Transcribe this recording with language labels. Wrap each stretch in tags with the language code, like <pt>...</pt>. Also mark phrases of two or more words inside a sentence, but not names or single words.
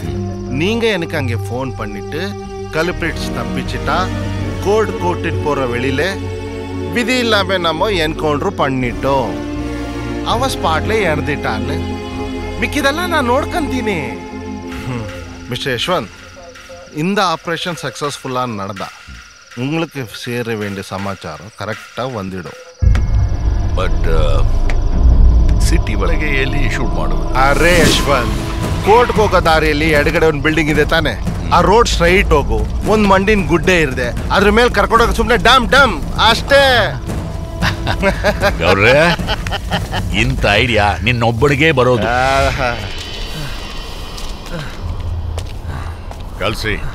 <ta>நீங்க எனக்கு அங்கே ஃபோன் பண்ணிட்டு கல்பிரிட்ஸ் தப்பிச்சிட்டா கோர்ட் கூட்டிட்டு போற வெளியில விதி இல்லாம நம்ம என்கவுண்டர் பண்ணிட்டோம், அவன் ஸ்பாட்ல இறந்துட்டான்னு மிக்கிதெல்லாம் நான் நோಡ್ಕಂತೀನಿ. மிஸ்டர் யஷ்வந்த், இந்த</ta> <en>operation successful</en> <ta>நடந்தா உங்களுக்கு சேர வேண்டிய சமாச்சாரம் கரெக்டா வந்துடும்.</ta> <en>but city</en> <kn>ಒಳಗೆ ಎಲ್ಲಿ ಶೂಟ್ ಮಾಡೋದು? ಅರೆ ಯಶ್ವಂತ್, ಕೋರ್ಟ್ಗೆ ಹೋಗೋ ದಾರಿಯಲ್ಲಿ ಎಡಗಡೆ ಒಂದು ಬಿಲ್ಡಿಂಗ್ ಇದೆ ತಾನೆ, ಆ</kn> <en>road straight</en> <kn>ಹೋಗು. ಒಂದು ಮಂಡಿನ ಗುಡ್ಡೆ ಇರದೆ, ಅದ್ರ ಮೇಲೆ ಕರ್ಕೊಂಡೋಗ ಸುಮ್ಮನೆ ಡಮ್ ಡಮ್ ಅಷ್ಟೇ. ಗೌಡ್ರೆ, ಇಂಥ ಐಡಿಯಾ ನಿನ್ನೊಬ್ಬಳಿಗೆ ಬರೋದು. ಕಳ್ಸಿ.</kn>